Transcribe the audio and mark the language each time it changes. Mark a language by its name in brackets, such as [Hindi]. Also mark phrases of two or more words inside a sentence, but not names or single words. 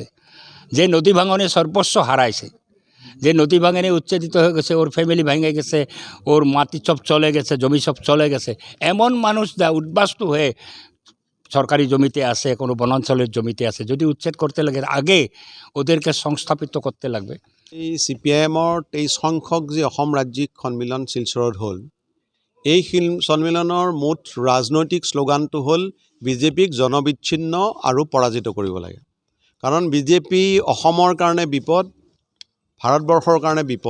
[Bangla] যে নদী ভাঙনে সর্বস্ব হারাইছে, যে নদী ভাঙনে উচ্ছেদিত হয়ে গেছে, ওর ফ্যামিলি ভেঙে গেছে, ওর মাটি সব চলে গেছে, জমি সব চলে গেছে, এমন মানুষ যা উদ্বাস্তু হয়ে সরকারি জমিতে আসে, কোনো বনাঞ্চলের জমিতে আসে, যদি উচ্ছেদ করতে লাগে আগে ওদেরকে সংস্থাপিত করতে লাগবে। [Assamese] এই CPIMৰ 23 সংখ্যক যে অসম ৰাজ্যিক সন্মিলন শিলচৰত হ'ল, এই সন্মিলনৰ মুঠ ৰাজনৈতিক শ্লোগানটো হ'ল বিজেপিক জনবিচ্ছিন্ন আৰু পৰাজিত কৰিব লাগে। কাৰণ বিজেপি অসমৰ কাৰণে বিপদ, ভাৰতবৰ্ষৰ কাৰণে বিপদ।